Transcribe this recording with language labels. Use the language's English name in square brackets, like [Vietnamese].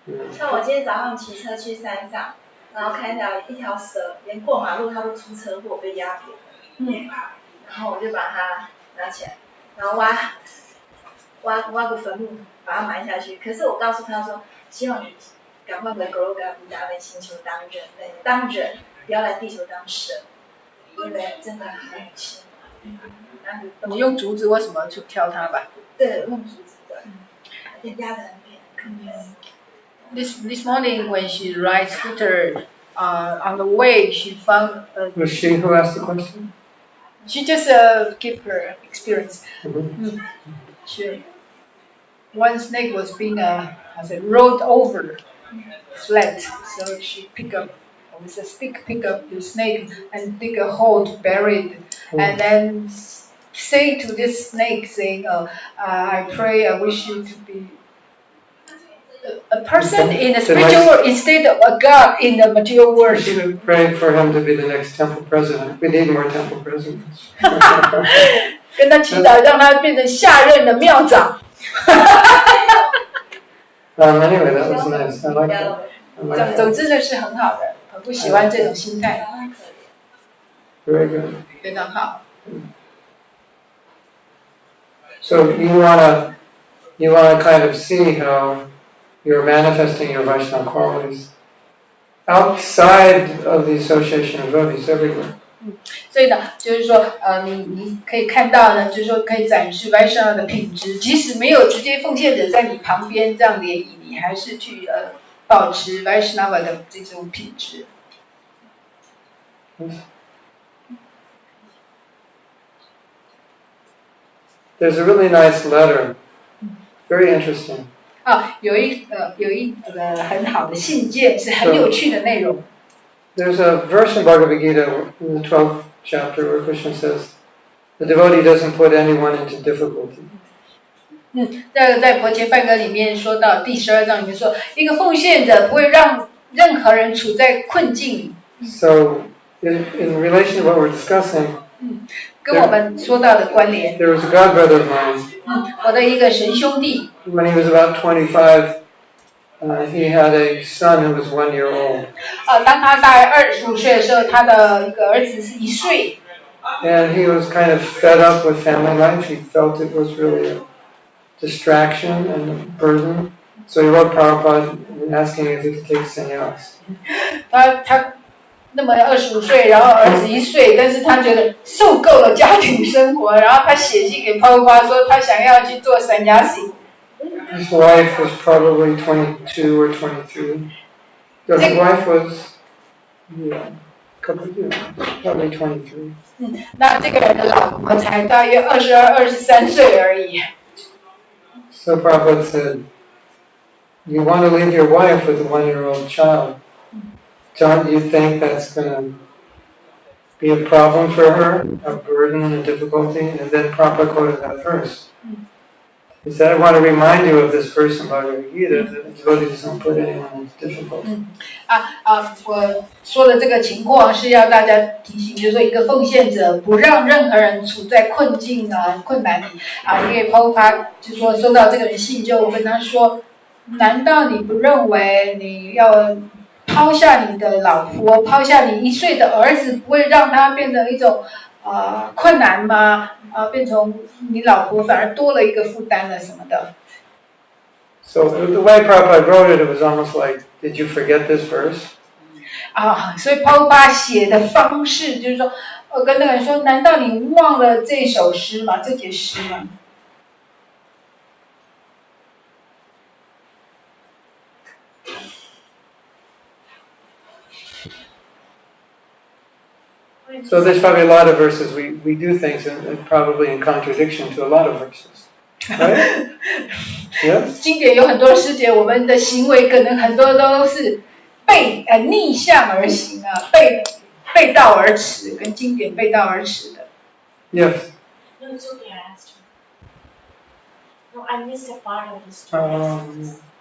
[Chinese] 像我今天早上骑车去山上，然后看到一条蛇，连过马路它都出车祸被压扁，然后我就把它拿起来，然后挖个坟墓，把它埋下去。可是我告诉他说，希望你赶快回格罗嘎比达来星球当人类，当人，不要来地球当神，因为真的很恶心。你用竹子为什么去挑它吧？对，用竹子的，压得很扁。 [English] This morning when she rides scooter, on the way she found. Was she who asked the question? She just give her experience. Sure. One snake was being rolled over, flat. So she pick up with a stick, pick up the snake and dig a hole to bury it, and then say to this snake, saying, "I pray, I wish you to be." A person in the spiritual world instead of a god in the material world. We should pray for him to be the next temple president. We need more temple presidents. [Chinese] 跟他祈祷，让他变成下任的庙长。 [English] Anyway, that was nice. I like that. [Chinese] 总之呢是很好的，很不喜欢这种心态。 [English] Very good. [Chinese] 非常好。 [English] So you wanna kind of see how you're manifesting your Vaishnava qualities outside of the association of devotees everywhere. [Chinese] 所以呢，就是说，你可以看到呢，就是说可以展示 Vaishnava 的品质，即使没有直接奉献者在你旁边这样联谊，你还是去保持 Vaishnava 的这种品质。 [English] There's a really nice letter, very interesting. [Chinese] 有一个很好的信件，是很有趣的内容。 [English] There's a verse in Bhagavad Gita in the 12th chapter where Krishna says, the devotee doesn't put anyone into difficulty. [Chinese] 在婆伽梵歌里面说到第12章里面说，一个奉献者不会让任何人处在困境里。 [English] So, in relation to what we're discussing, [Chinese] 跟我们说到的关联。 [English] there was a god brother of mine. [Chinese] 我的一个神兄弟。 [English] When he was about 25, he had a son who was 1 year old. [Chinese] 当他大概25岁的时候，他的一个儿子是1岁。 [English] And he was kind of fed up with family life. He felt it was really a distraction and a burden. So he wrote Prabhupada asking if he could take sannyas. [Chinese] 他那么25岁，然后儿子1岁，但是他觉得受够了家庭生活，然后他写信给Prabhupada说他想要去做sannyasi。 [English] His wife was probably 22 or 23. His wife was, couple of years, probably 23. [Chinese] 那这个人的老婆才大约22、23岁而已。 [English] So Prabhupada said, you want to leave your wife with a 1-year-old child. Don't you think that's going to be a problem for her, a burden and difficulty? And then Prabhupada quoted that verse. He said, I want to remind you of this verse in Bhagavad Gita, that devotees don't put anyone in difficulty. [Chinese] 我说的这个情况是要大家提醒，就是说一个奉献者不让任何人处在困境困难里因为Prabhupada就说收到这个人信，就跟他说，难道你不认为你要抛下你的老婆，抛下你1岁的儿子，不会让他变成一种困难吗？变成你老婆反而多了一个负担了什么的。 [English] So the way Prabhupada wrote it, it was almost like, did you forget this verse? [Chinese] 所以Prabhupada写的方式就是说，我跟那个人说，难道你忘了这首诗吗？这节诗吗？ [English] So there's probably a lot of verses, we do things and probably in contradiction to a lot of verses. Right? Yes? [Chinese] 经典有很多诗节，我们的行为可能很多都是逆向而行背道而驰，跟经典背道而驰的。 [English] Yes. No, it's okay, I asked you. No, I missed a part of the story.